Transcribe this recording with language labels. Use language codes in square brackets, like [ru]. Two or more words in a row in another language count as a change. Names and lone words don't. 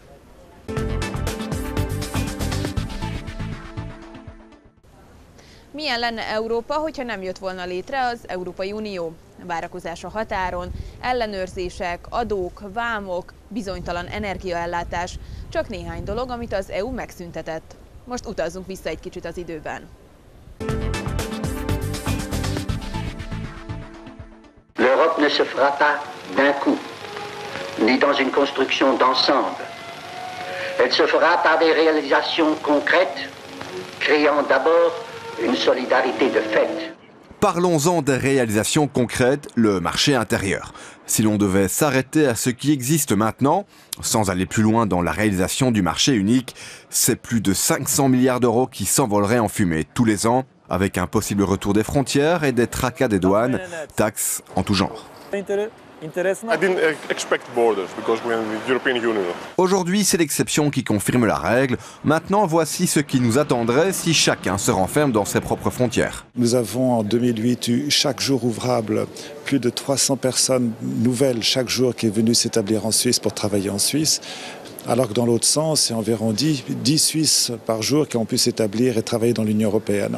[hu] Milyen lenne Európa, hogyha nem jött volna létre az Európai Unió? Várakozás a határon, ellenőrzések, adók, vámok, bizonytalan energiaellátás. Csak néhány dolog, amit az EU megszüntetett. Most utazzunk vissza egy kicsit az időben. [fr] L'Europe ne se fera pas d'un coup, ni dans une construction d'ensemble. Elle se fera par des réalisations concrètes, créant d'abord une solidarité de fait. Parlons-en des réalisations concrètes, le marché intérieur. Si l'on devait s'arrêter à ce qui existe maintenant, sans aller plus loin dans la réalisation du marché unique, c'est plus de 500 milliards d'euros qui s'envoleraient en fumée tous les ans, avec un possible retour des frontières et des tracas des douanes, taxes en tout genre. [en] I didn't expect borders because we're in the European Union. [fr] Aujourd'hui, c'est l'exception qui confirme la règle. Maintenant, voici ce qui nous attendrait si chacun se renferme dans ses propres frontières. Nous avons en 2008 eu chaque jour ouvrable plus de 300 personnes nouvelles chaque jour qui est venues s'établir en Suisse pour travailler en Suisse. Alors que dans l'autre sens, c'est environ 10 Suisses par jour qui ont pu s'établir et travailler dans l'Union européenne.